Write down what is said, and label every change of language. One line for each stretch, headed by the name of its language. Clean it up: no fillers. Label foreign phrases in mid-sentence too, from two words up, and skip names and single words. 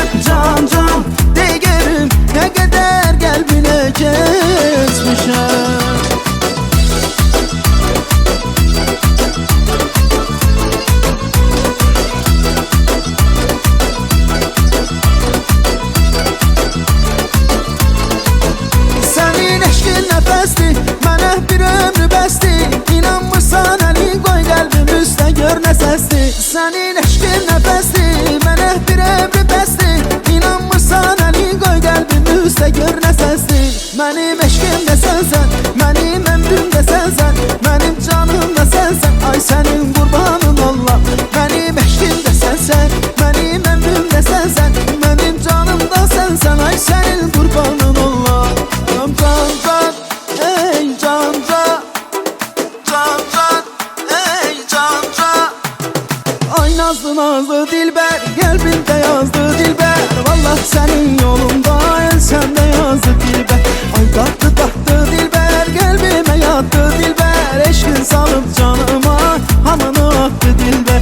Turkish: Can can de görüm, ne kadar kalbine geçmişəm.
Azerbaijani: Senin eşkin nefesli, mənə bir ömrü bəsdi. İnanmırsan əlin qoy qəlbim üstə gör nə səsli. Senin eşkin nefesli, mənə bir ömrü bəsdi. İnanmırsan əlin qoy qəlbim üstə gör nə səsli. Mənim eşkim də sənsən, mənim ömrüm də sənsən, mənim canım da sənsən. Ay sənin qurbanın Allah. Mənim eşkim də sənsən, mənim ömrüm də sənsən, mənim canım da sənsən. Ay sənin qurbanın Allah. Can can, ey can can, can can, ey can can.
Turkish: Ay nazlı nazlı dilber, kalbimde yazdı dilber. Vallahi senin yolunda el sende yazdı dilber. Ay tatlı tatlı dilber, kalbime yattı dilber. Eşkin salıp canıma hamını attı dilber.